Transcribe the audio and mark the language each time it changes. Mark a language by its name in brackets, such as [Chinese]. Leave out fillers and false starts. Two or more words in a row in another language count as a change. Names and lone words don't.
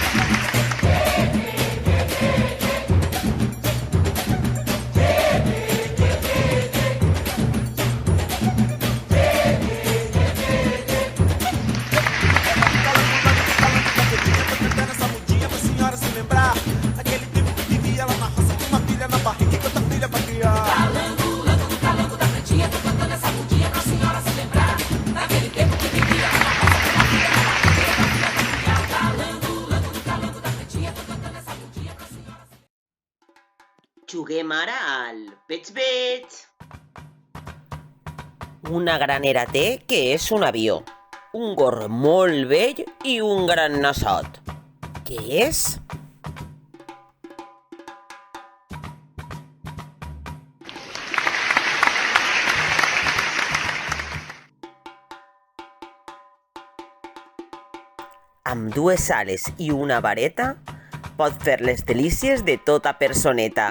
[Portuguese] Essa mudinha pra senhora se lembrar aquele tempo que vivia lá na roça com uma filha na barriga e outra filha pra criar. Calango, lango do calango da pretinha, tô cantando essa mudinha pra senhora se lembrar. Naquele tempo que vivia lá na roça com uma filha na barriga e outra filha pra criar. Calango, lango do calango da pretinha, tô cantando essa mudinha pra senhora se lembrar. [Catalan] Juguem ara al pets. Una granera té que és un avió, un gorro molt vell i un gran nassot. Què és? Amb dues ales i una vareta pot fer les delícies de tota personeta.